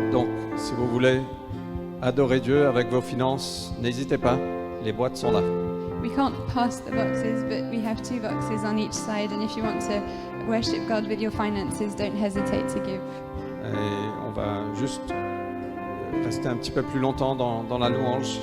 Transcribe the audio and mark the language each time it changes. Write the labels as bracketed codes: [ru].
[fr] Donc, si vous voulez adorer Dieu avec vos finances, n'hésitez pas, les boîtes sont là. [en] We can't pass the boxes, but we have two boxes on each side. And if you want to worship God with your finances, don't hesitate to give. [fr] Et on va juste rester un petit peu plus longtemps dans la louange.